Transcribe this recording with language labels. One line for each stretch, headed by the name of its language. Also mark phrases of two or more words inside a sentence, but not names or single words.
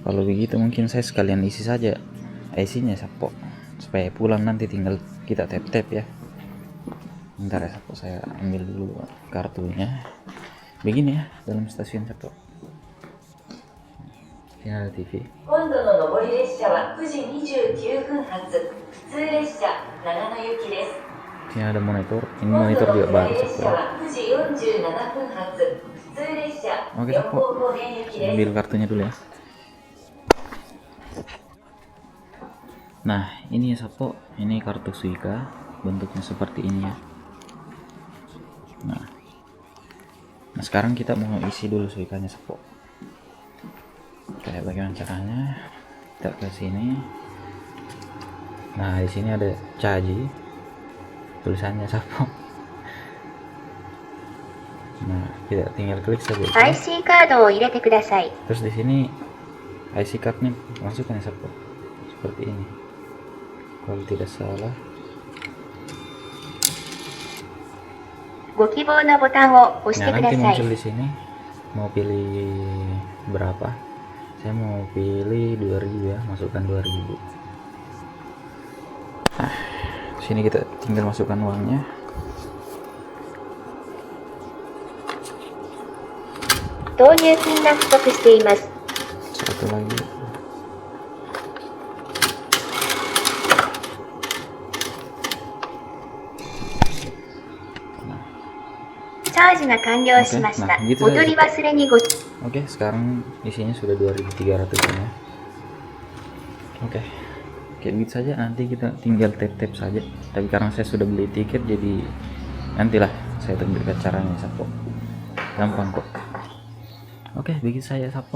Indonesian: Kalau begitu mungkin saya sekalian isi saja IC-nya Sapo, supaya pulang nanti tinggal kita tap-tap ya. Bentar ya Sapo, saya ambil dulu kartunya. Begini ya dalam stasiun Sapo. Ini ada TV.
Japanese: 今度の上り列車は9時29分発普通列車長野行きです。
Indonesian: Ini ada monitor, ini
Japanese: 今度
Indonesian: monitor
Japanese: の
Indonesian: juga
Japanese: 下
Indonesian: baru
Japanese: り列
Indonesian: Sapo.
Japanese: 車は9時47分発普通列車
Indonesian: Oke 4 Sapo,
Japanese: 号方面行きです。
Indonesian: ambil kartunya dulu ya. Nah ini ya Sapo, ini kartu Suica, bentuknya seperti ini ya. Nah sekarang kita mau isi dulu Suicanya Sapo. Kayak bagaimana caranya? Kita ke sini. Nah di sini ada Caji, tulisannya Sapo. Nah kita tinggal klik saja.
Japanese: IC カードを入れてください。
Indonesian: Terus di sini IC cardnya masukkan ya Sapo, seperti ini. Kalau tidak salah.
Japanese: ご希望のボタンを押し
Indonesian: Nah
Japanese: てくだ
Indonesian: nanti
Japanese: さい。
Indonesian: muncul di sini mau pilih berapa. Saya mau pilih 2000 ya, masukkan 2000. Nah sini kita tinggal masukkan uangnya.
Japanese: 導入金が不足しています。
Indonesian: Satu lagi. Nah,
Japanese: チャージが完了しました。
Indonesian: Oke, nah, gitu
Japanese: お取り忘れにご
Indonesian: Oke, sekarang isinya sudah 2.300 ya. Oke, kayak gitu saja. Nanti kita tinggal tap-tap saja. Tapi karena saya sudah beli tiket, jadi nantilah saya tunjukkan caranya Sapo. Gampang kok. Oke, begitu saya Sapo.